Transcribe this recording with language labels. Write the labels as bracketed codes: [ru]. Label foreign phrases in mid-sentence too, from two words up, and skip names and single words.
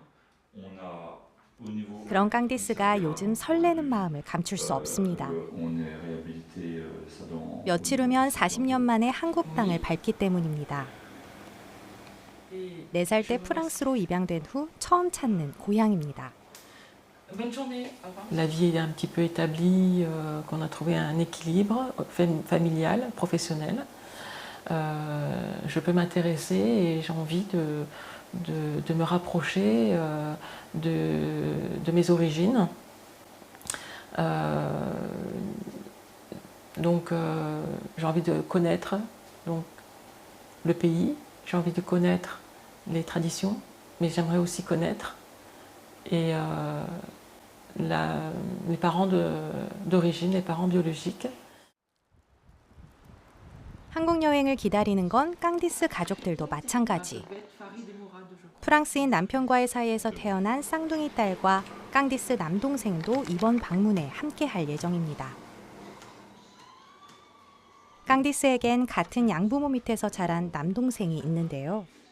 [ko] 그런 깡디스가 요즘 설레는 마음을 감출 수 없습니다. 며칠 후면 40년 만에 한국 땅을 밟기 때문입니다. 4살 때 프랑스로 입양된 후 처음 찾는 고향입니다. [fr] La vie est un petit peu établie, qu'on a trouvé un équilibre familial, professionnel. Je peux m'intéresser et j'ai envie de me rapprocher de mes origines. Donc j'ai envie de connaître donc, le pays, j'ai envie de connaître les traditions, mais j'aimerais aussi connaître et, les parents d'origine, les parents biologiques. [ko] 한국 여행을 기다리는 건 깡디스 가족들도 마찬가지. 프랑스인 남편과의 사이에서 태어난 쌍둥이 딸과 깡디스 남동생도 이번 방문에 함께할 예정입니다. 깡디스에겐 같은 양부모 밑에서 자란 남동생이 있는데요.